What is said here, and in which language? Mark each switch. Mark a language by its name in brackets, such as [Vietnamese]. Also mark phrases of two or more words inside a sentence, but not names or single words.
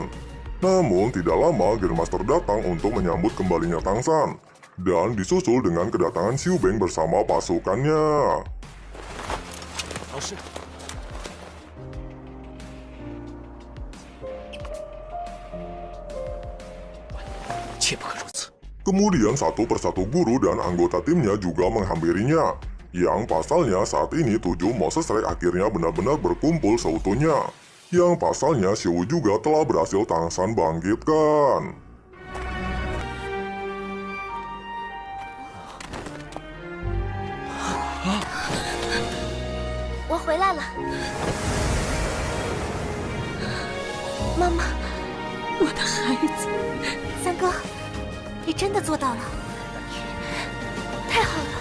[Indonesian] Namun tidak lama Grandmaster datang untuk menyambut kembalinya Tang San, dan disusul dengan kedatangan Xiu Beng bersama pasukannya. [Chinese] 老师，切不可如此。 [Indonesian] Kemudian satu persatu guru dan anggota timnya juga menghampirinya, yang pasalnya saat ini 7 Moses Strike akhirnya benar-benar berkumpul seutuhnya. Yang pasalnya Xiu juga telah berhasil Tang San bangkitkan. [Chinese] 我回来了，妈妈，我的孩子，三哥，你真的做到了，太好了！